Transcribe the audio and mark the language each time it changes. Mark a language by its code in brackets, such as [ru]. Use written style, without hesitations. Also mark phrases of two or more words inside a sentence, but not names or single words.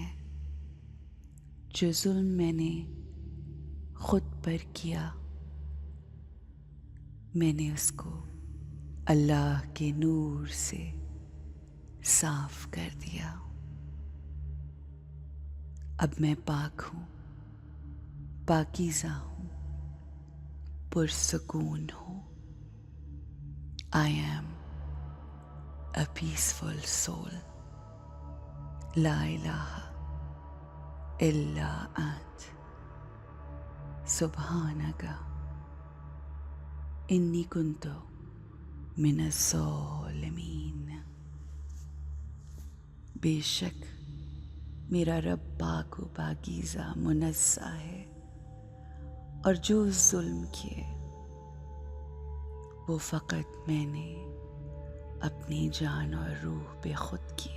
[ur] جو ظلم میں نے خود پر کیا، میں نے اس کو اللہ کے نور سے صاف کر دیا. اب میں پاک ہوں، پاکیزہ ہوں، پرسکون ہوں. [en] I am a peaceful soul. [ar] لا إله إلا أنت. سبحانك إني كنت من الظالمين. [ur] بیشک میرا رب پاک و پاکیزہ منزہ ہے، اور جو ظلم کیے وہ فقط میں نے اپنی جان اور روح پہ خود کیے.